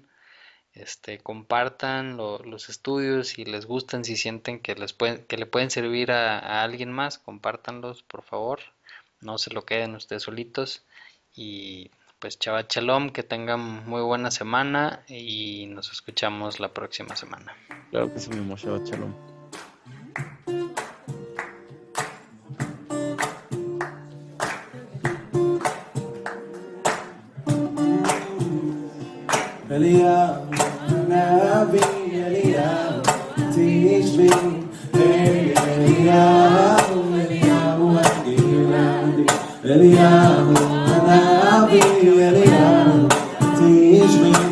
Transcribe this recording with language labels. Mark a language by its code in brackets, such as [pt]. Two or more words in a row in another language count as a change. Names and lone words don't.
[es] Compartan los estudios si les gustan, si sienten que le pueden servir a alguien más, compártanlos, por favor. No se lo queden ustedes solitos. Y Pues [he] שבת שלום, [es] que tengan muy buena semana y nos escuchamos la próxima semana. Claro que sí, mi Moshe Shalom. [he] אליהו נביא אליהו תשבי אליהו אליהו הגלעדי אליהו נביא אליהו תשבי,